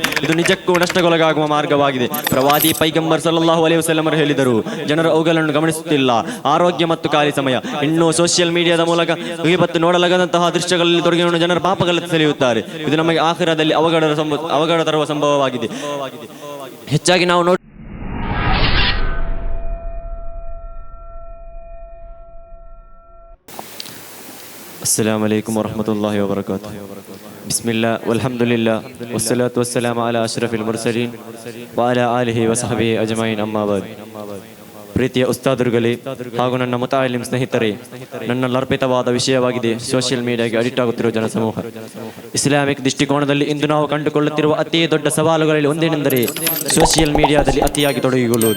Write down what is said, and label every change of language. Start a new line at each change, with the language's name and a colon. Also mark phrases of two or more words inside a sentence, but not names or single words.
Kannada: ಇದು ನಿಜಕ್ಕೂ ನಷ್ಟಕ್ಕೊಳಗಾಗುವ ಮಾರ್ಗವಾಗಿದೆ. ಪ್ರವಾದಿ ಪೈಗಂಬರ್
Arabic: صلى الله عليه وسلم
Kannada: ಹೇಳಿದರು, ಜನರು ಅವುಗಳನ್ನು ಗಮನಿಸುತ್ತಿಲ್ಲ. ಆರೋಗ್ಯ ಮತ್ತು ಖಾಲಿ ಸಮಯ. ಇನ್ನು
English: social media
Kannada: ಮೂಲಕ ಇವತ್ತು ನೋಡಲಾಗದಂತಹ ದೃಶ್ಯಗಳಲ್ಲಿ ತೊಡಗಿಕೊಂಡು ಜನರು ಪಾಪಗಳಲ್ಲಿ ಸೆಳೆಯುತ್ತಾರೆ. ಇದು ನಮಗೆ ಆಖಿರದಲ್ಲಿ ಅವಘಡ ತರುವ ಸಂಭವವಾಗಿದೆ. ಹೆಚ್ಚಾಗಿ ನಾವು
Arabic: السلام عليكم ورحمة الله وبركاته. بسم الله والحمد لله والصلاة والسلام على أشرف المرسلين وعلى آله وصحبه أجمعين أما بعد.
Kannada: ಪ್ರೀತಿಯ ಉಸ್ತಾದರುಗಳೇ ಹಾಗೂ ನನ್ನ ಮುತಾಲಿಮ್ ಸ್ನೇಹಿತರೇ, ನನ್ನಲ್ಲಿ ಅರ್ಪಿತವಾದ ವಿಷಯವಾಗಿದೆ
English: social media
Kannada: ಅಡಿಕ್ಟ್ ಆಗುತ್ತಿರುವ ಜನಸಮೂಹ. ಇಸ್ಲಾಮಿಕ್ ದೃಷ್ಟಿಕೋನದಲ್ಲಿ ಇಂದು ನಾವು ಕಂಡುಕೊಳ್ಳುತ್ತಿರುವ ಅತಿ ದೊಡ್ಡ ಸವಾಲುಗಳಲ್ಲಿ ಒಂದೇನೆಂದರೆ
English: social media
Kannada: ಅತಿಯಾಗಿ ತೊಡಗಿಕೊಳ್ಳುವುದು.